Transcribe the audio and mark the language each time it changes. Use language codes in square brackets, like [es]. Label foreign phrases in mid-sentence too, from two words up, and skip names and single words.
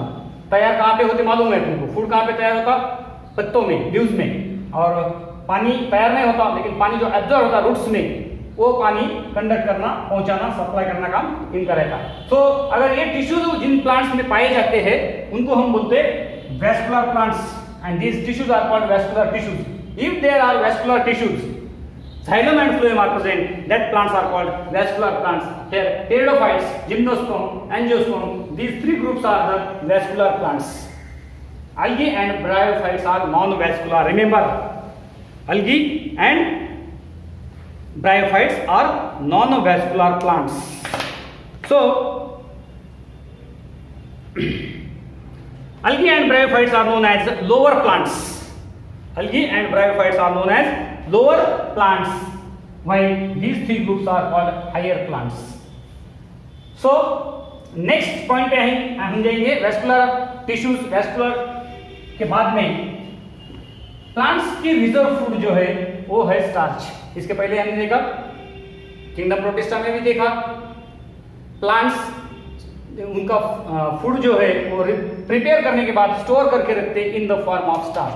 [hi] तैयार कहाँ पे होते मालूम है तुमको? फूड कहाँ पे तैयार होता? पत्तों में, लीव्स में। और पानी तैयार नहीं होता, लेकिन पानी जो एब्जॉर्ब होता रूट्स में, वो पानी कंडक्ट करना, पहुंचाना, सप्लाई करना काम इनका रहता है। तो अगर ये टिश्यूज जिन प्लांट्स में पाए जाते हैं उनको हम बोलते [en] vascular plants, and these tissues are called vascular tissues. If there are vascular tissues, xylem and phloem are present, that plants are called vascular plants. Here pteridophytes, gymnosperm, angiosperm, these three groups are the vascular plants. Algae and bryophytes are non-vascular. Remember, algae and bryophytes are non-vascular plants. So algae and bryophytes are known as lower plants. Algae and bryophytes are known as lower plants, while these three groups are called higher plants. So next point [hi] पे हम जाएंगे [en] vascular tissues. [hi] vascular के बाद में प्लांट्स की रिजर्व फूड जो है वो है स्टार्च. इसके पहले हमने देखा किंगडम प्रोटिस्टा में भी देखा प्लांट्स उनका फूड जो है वो प्रिपेयर करने के बाद स्टोर करके रखते [en] in the form of starch.